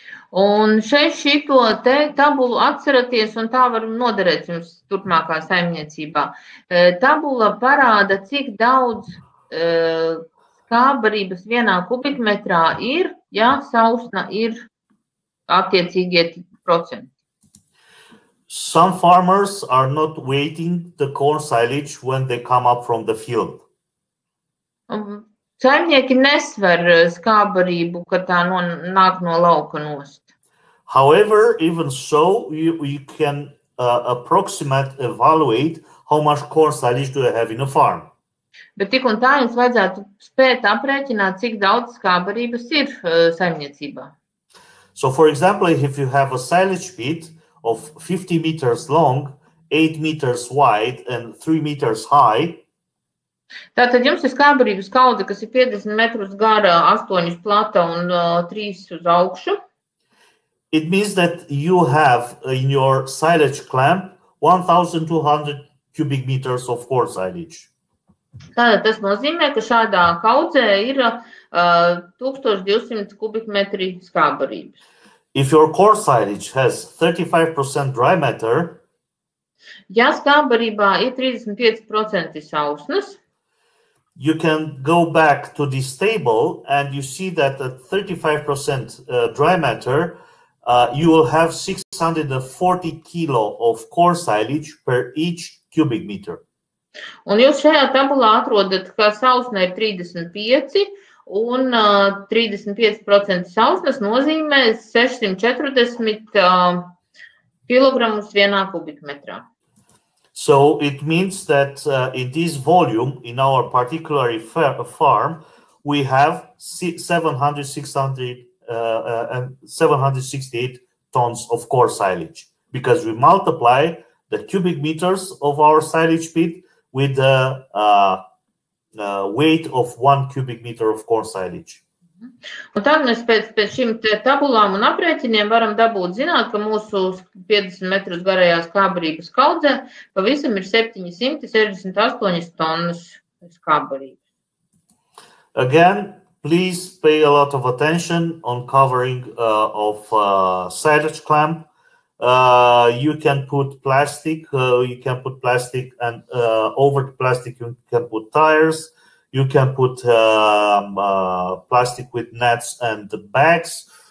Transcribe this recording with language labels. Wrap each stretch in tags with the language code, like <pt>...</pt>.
<lv>Un šeit šito te tabulu atceraties, un tā var noderēt jums turpmākā saimniecībā. Tabula parāda, cik daudz skābbarības vienā kubikmetrā ir, ja sausna ir attiecīgie procenti.</lv> <en>Some farmers are not waiting the corn silage when they come up from the field.</en> <lv>Saimnieki nesver skābbarību, kad tā nāk no lauka nost.</lv> <en>However, even so, you can evaluate how much corn silage do you have in a farm.</en> <lv>Bet tik un tā jums vajadzētu spēt aprēķināt, cik daudz skābbarības ir saimniecībā.</lv> <en>So, for example, if you have a silage pit of 50 meters long, 8 meters wide, and 3 meters high,</en> <lv>tātad jums ir skābbarības kaudze, kas ir 50 metrus gara, 8 plata un 3 uz augšu.</lv> <en>It means that you have in your silage clamp 1,200 cubic meters of corn silage.</en> <lv>Tātad tas nozīmē, ka šādā kaudzē ir 1200 kubikmetri skābbarības.</lv> <en>If your corn silage has 35% dry matter,</en> <lv>ja skābbarībā ir 35% sausnas,</lv> <en>you can go back to this table and you see that at 35% dry matter, you will have 640 kilo of corn silage per each cubic meter.</en> <lv>Un jūs šajā tabulā atrodat, ka sausna ir 35 un 35% sausnas nozīmē 640 kilogramus vienā kubikmetrā.</lv> <en>So it means that in this volume, in our particular farm, we have 768 tons of corn silage, because we multiply the cubic meters of our silage pit with the weight of 1 cubic meter of corn silage.</en> <lv>Un tad mēs pēc šīm tabulām un aprēķiniem varam dabūt zināt, ka mūsu 50 metrus garajā skābbarības kaudzē pavisam ir 768 tonnas skābbarības.</lv> <en>Again, please pay a lot of attention on covering of silage clamp. You can put plastic. And over the plastic you can put tires. You can put plastic with nets and bags.</en>